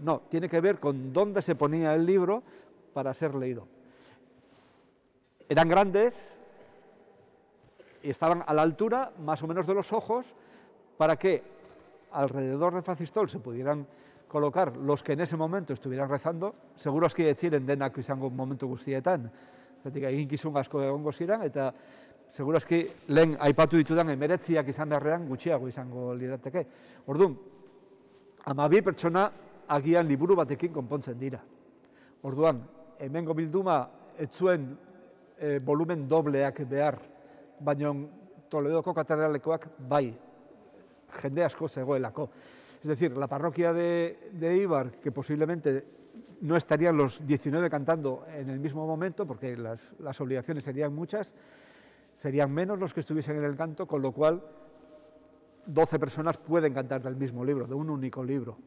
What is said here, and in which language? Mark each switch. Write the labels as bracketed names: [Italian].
[Spanish] No, tiene que ver con dónde se ponía el libro para ser leído. Eran grandes y estaban a la altura más o menos de los ojos para que alrededor del facistol se pudieran colocar los que en ese momento estuvieran rezando. [Basque] Seguro aski ez ziren denak izango momentu guztietan. Zatik, egin kizun asko egongo ziren, eta seguro aski lehen aipatu ditudan 19 izan beharrean gutxiago izango lirateke. Orduan, 12 pertsona agian liburu batekin konpontzen dira. Orduan, hemengo bilduma ez zuen volumen dobleak behar, baina Toledoko katedralekoak bai, jende asko zegoelako. [Spanish] Es decir, la parroquia de Eibar, que posiblemente no estarían los 19 cantando en el mismo momento, porque las obligaciones serían muchas, serían menos los que estuviesen en el canto, con lo cual 12 personas pueden cantar del mismo libro, de un único libro.